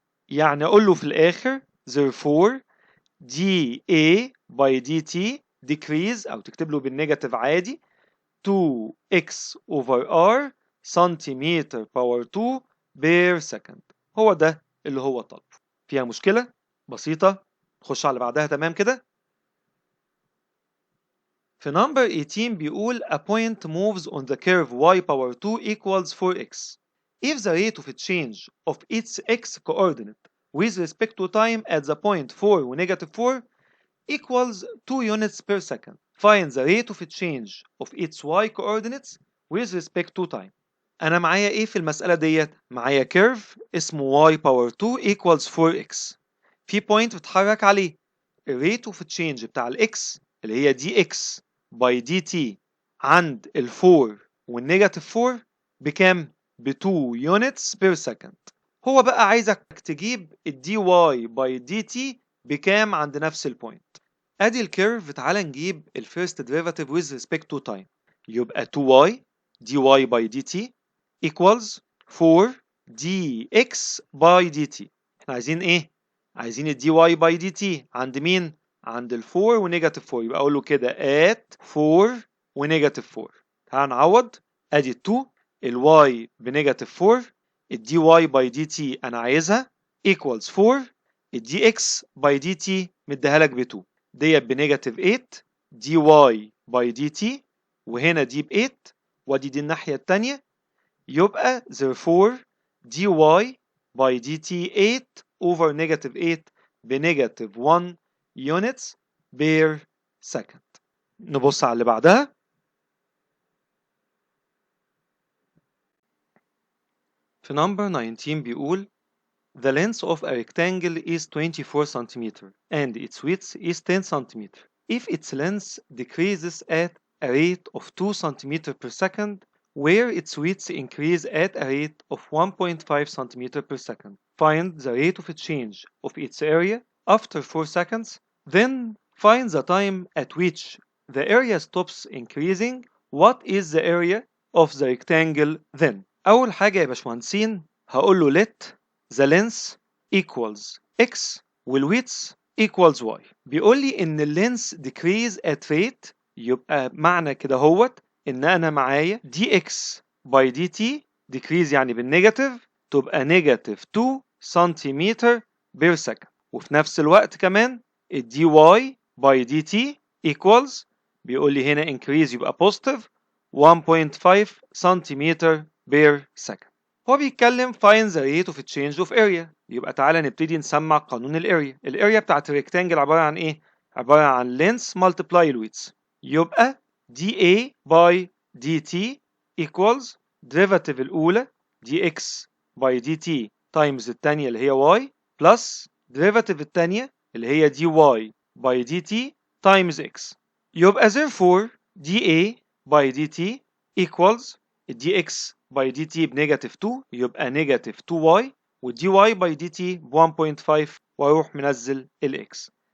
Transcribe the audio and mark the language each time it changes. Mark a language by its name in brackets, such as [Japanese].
[Arabic] يعني اقول له في الاخر [English] therefore dA by dt decrease، [Arabic] او تكتب له بالنيجاتيف عادي 2x over r سنتيمتر باور 2 بير سكند. هو ده اللي هو طلبه. فيها مشكلة؟ بسيطة. نخش على اللي بعدها. تمام كده؟ في [English] number 18 بيقول a point moves on the curve y power 2 equals 4x if the rate of change of its x coordinate with respect to time at the point 4 و negative 4 equals 2 units per second. Find the rate of change of its y coordinates with respect to time. [Arabic] أنا معايا إيه في المسألة ديت؟ معايا [English] curve [Arabic] اسمه y power 2 equals 4x. في point بتتحرك عليه. الريت اوف تشينج بتاع الاكس اللي هي دي اكس باي دي تي عند ال 4 والنيجاتيف 4 بكام؟ ب 2 يونتس بير سكند. هو بقى عايزك تجيب الدي واي باي دي تي بكام عند نفس البوينت. ادي الكيرف. تعالى نجيب الفيرست ديريفاتيف [English] with respect to time. يبقى 2y dy by dt equals 4 dx by dt. [Arabic] احنا عايزين ايه؟ عايزين الدي واي باي دي تي عند مين؟ عند ال 4 ونيجاتيف 4. يبقى اقول له كده at 4 ونيجاتيف 4. تعال نعوض. ادي 2 الواي بنيجاتيف 4، الدي واي باي دي تي انا عايزها equals 4، الدي اكس باي دي تي مديها لك ب 2، ديت بنيجاتيف 8 دي واي باي دي تي، وهنا دي ب 8 وادي دي الناحيه الثانيه. يبقى [English] therefore dy by dt 8 over negative 8 بنيجاتيف 1 units per second. [Arabic] نبص على اللي بعدها. [English] في number 19 بيقول the length of a rectangle is 24 cm and its width is 10 cm. If its length decreases at a rate of 2 cm per second, where its width increase at a rate of 1.5 cm per second. Find the rate of change of its area after 4 seconds. Then find the time at which the area stops increasing. What is the area of the rectangle then? [Arabic] أول حاجة يا باشمهندسين هقول له [English] let the length equals x والwidth equals y. [Arabic] بيقول لي إن اللينس decrease at rate، يبقى معنى كده هوت ان انا معايا دي اكس باي دي تي decrease يعني بالنيجاتيف تبقى نيجاتيف 2 سنتيمتر بير سكند. وفي نفس الوقت كمان الدي واي باي دي تي equals بيقول لي هنا increase يبقى بوزيتيف 1.5 سنتيمتر بير سكند. هو بيتكلم [English] find the rate of change of area. [Arabic] يبقى تعالى نبتدي نسمع قانون الاريا. الاريا بتاعت الريكتانجل عباره عن ايه؟ عباره عن [English] length multiply width. [Arabic] يبقى dA by [English] dt equals derivative الأولى dx by dt times [Arabic] التانية اللي هي [English] y plus derivative التانية اللي هي dy by dt times x. يبقى therefore dA by dt equals dx by dt [Arabic] بنيجاتيف 2 يبقى نيجاتيف 2y [English] والdy by dt ب 1.5 واروح منزل الاكس.